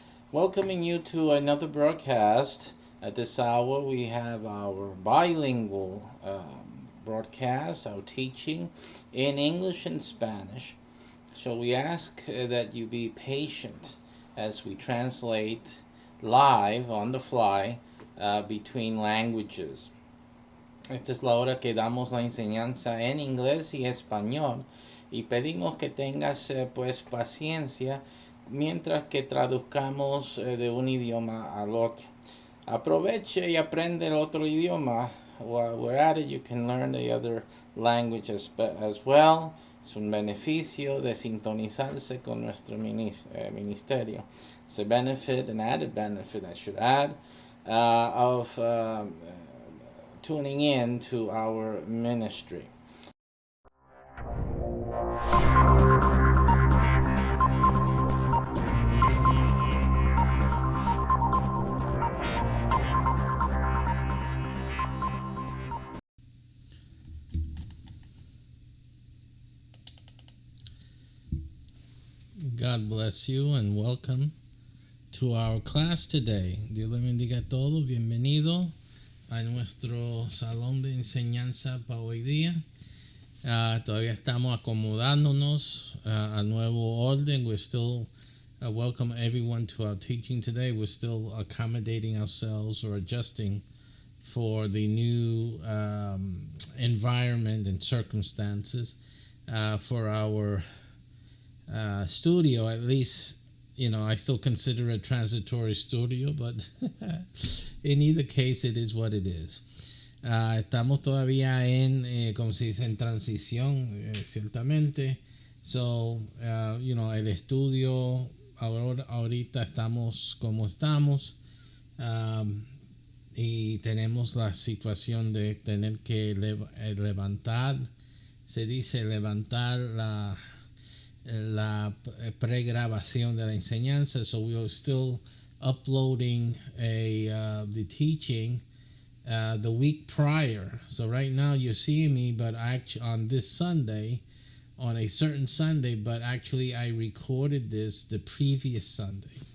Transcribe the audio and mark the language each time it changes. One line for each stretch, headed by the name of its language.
English: Welcoming you to another broadcast. At this hour, we have our bilingual broadcast, our teaching in English and Spanish. So we ask that you be patient as we translate live on the fly between languages.
Spanish: Esta es la hora que damos la enseñanza en inglés y español y pedimos que tengas pues paciencia mientras que traduzcamos de un idioma al otro. Aproveche y aprende el otro idioma.
English: While we're at it, you can learn the other language as well.
Spanish: Es un beneficio de sintonizarse con nuestro ministerio.
English: It's a benefit, an added benefit I should add, of tuning in to our ministry. God bless you and welcome to our class today.
Spanish: Dios le bendiga a todos. Bienvenido a nuestro salón de enseñanza para hoy día. Todavía estamos acomodándonos al nuevo orden.
English: We're still welcome everyone to our teaching today. We're still accommodating ourselves or adjusting for the new environment and circumstances for our studio. At least, you know, I still consider it a transitory studio, but in either case, it is what it is.
Spanish: Estamos todavía en, como se dice, en transición, ciertamente. So, el estudio, ahorita estamos como estamos. Y tenemos la situación de tener que levantar, se dice levantar la pregrabación de la enseñanza.
English: So we are still uploading the teaching the week prior. So right now you're seeing me, but actually on this Sunday, on a certain Sunday, but actually I recorded this the previous Sunday.